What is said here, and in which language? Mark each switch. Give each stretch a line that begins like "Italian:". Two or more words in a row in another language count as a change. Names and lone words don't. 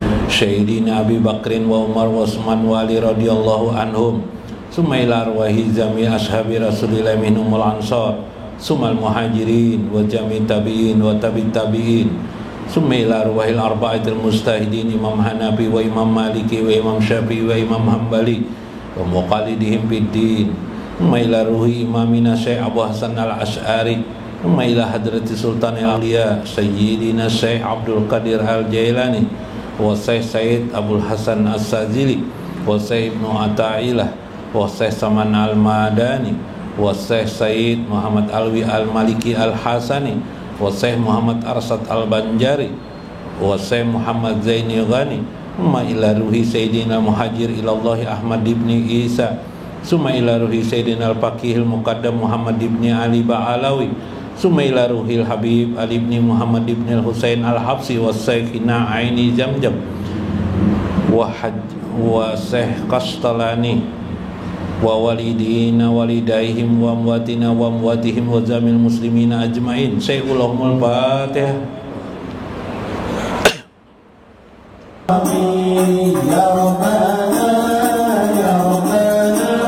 Arabic: سيدنا أبي بكر وعمر وعثمان وعلي رضي الله عنهم ثم إلى أرواح جميع أصحاب رسول الله منهم الأنصار ثم المهاجرين وجميع التابعين وتابعي التابعين ثم إلى أرواح الأربعة المجتهدين الإمام الحنفي والإمام المالكي والإمام الشافعي والإمام الحنبلي ومقلديهم بالدين ثم إلى روح إمامنا الشيخ أبي الحسن الأشعري ثم إلى حضرة سلطان الأولياء سيدنا الشيخ عبد القادر الجيلاني والشيخ سعيد عبد الحسن الساجلي والشيخ ابن عطاء الله والشيخ سمان المدني والشيخ سعيد محمد علوي المالكي الحسني والشيخ محمد أرشد البنجري والشيخ محمد زيني غني ثم إلى روح سيدنا المهاجر إلى الله أحمد بن عيسى ثم إلى روح سيدنا الفقيه المقدم محمد بن علي باعلوي ثم إلى روح الحبيب علي بن محمد بن الحسين الحبشي وشيخنا عيني جمجم والشيخ قسطلاني ووالدينا ووالديهم وأمواتنا وأمواتهم وجميع المسلمين أجمعين. سيد الفاتحة. آمين يا ربنا يا ربنا